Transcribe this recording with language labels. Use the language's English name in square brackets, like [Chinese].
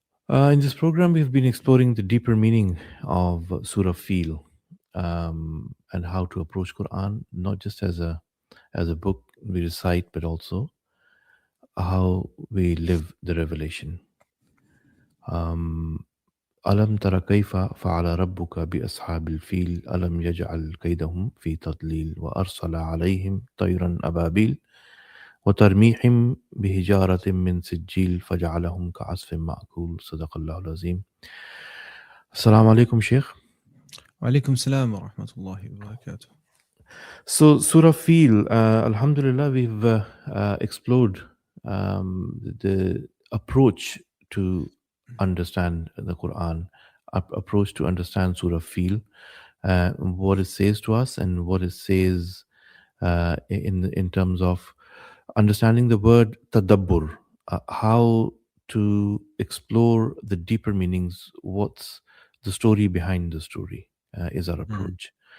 [English] In this program, we've been exploring the deeper meaning of Surah Fil and how to approach Quran, not just as a book we recite, but also how we live the revelation. [Arabic] ألم تر كيف فعل ربك بأصحاب الفيل ألم يجعل كيدهم في تضليل وأرسل عليهم طيرا أبابيل وترميهم بحجارة من سجيل فجعلهم كعصف مأكول صدق الله العظيم. السلام عليكم شيخ. وعليكم السلام ورحمة الله وبركاته. [English] So Surah Fil, Alhamdulillah, we've explored the approach to understand the Quran, approach to understand Surah Fil, what it says to us and what it says in terms of understanding the word tadabbur, how to explore the deeper meanings, what's the story behind the story is our approach.